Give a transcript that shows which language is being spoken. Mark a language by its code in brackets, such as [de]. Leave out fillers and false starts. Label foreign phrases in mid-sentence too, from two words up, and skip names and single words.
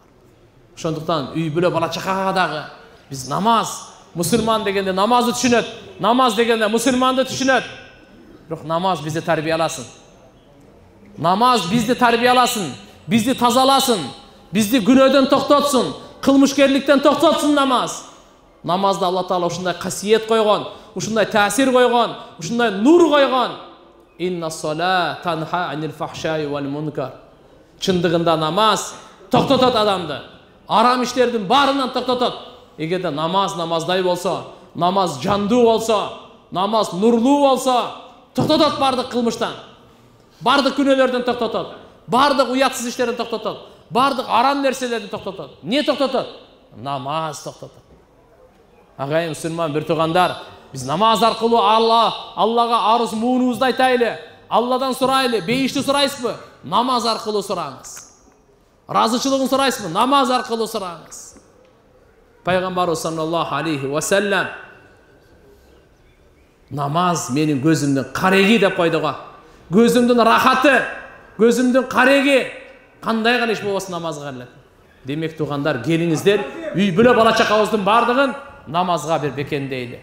[ky] Ошондуктан үй бүлө бала чакага дагы биз намаз, мусулман дегенде намазды түшүнөт, намаз дегенде мусулманды түшүнөт. Бирок намаз бизди тарбияласын. Намаз бизди тарбияласын, бизди тазаласын, бизди күнөөдөн токтотсун, кылмышкерликтен токтотсун намаз. Намазда Алла Таала ушундай касиет койгон, ушундай таасир койгон, ушундай нур койгон. [ar] إن الصلاة تنهى عن الفحشاء والمنكر. [ky] Чындыгында намаз токтотот адамды. Арам иштердин баарынан токтотот. Эгерде намаздай болсо, намаз жандуу болсо, намаз нурлуу болсо, токтотот бардык кылмыштан. Бардык күнөөлөрдөн токтотот. Бардык уятсыз иштерден токтотот. Бардык арам нерселерди токтотот. Не токтотот? Намаз токтотот. Агайын мусулман бир туугандар, биз намаз аркылуу Аллага арыз муунубузду айтайлы. Алладан сурайлы. Бейишти сурайсызбы? Намаз аркылуу сураңыз. Разычылыгын сурайсызбы? Намаз аркылуу сураңыз. Пайгамбарыбыз [ar] صلى الله عليه وسلم [ky] намаз менин көзүмдүн кареги деп койду го. Көзүмдүн рахаты, көзүмдүн кареги. Кандай гана иш болбосун намазга келет. Демек туугандар, келиңиздер, үй бүлө бала чакабыздын бардыгын намазга бир бекемдейли.